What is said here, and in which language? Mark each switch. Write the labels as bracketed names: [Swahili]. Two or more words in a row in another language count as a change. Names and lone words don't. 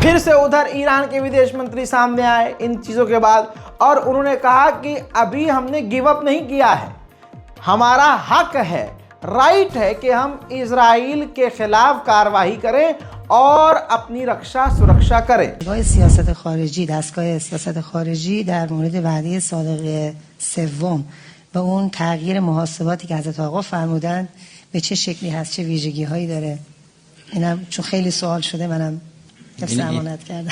[Hindi] फिर से उधर ईरान के विदेश मंत्री सामने आए इन चीज़ों के बाद और उन्होंने कहा कि अभी हमने [English] give up [Hindi] नहीं किया है, हमारा हक है, राइट है कि हम इजराइल के खिलाफ कार्रवाई करें और अपनी रक्षा सुरक्षा करें। [Persian] سیاست خارجی، دستگاه سیاست خارجی در مورد وعده صادق سوم و اون تغییر محاسباتی که حضرت آقا فرمودن به چه شکلی هست، چه ویژگی هایی داره، اینم چون خیلی سوال شده منم حفظ امانت کردم.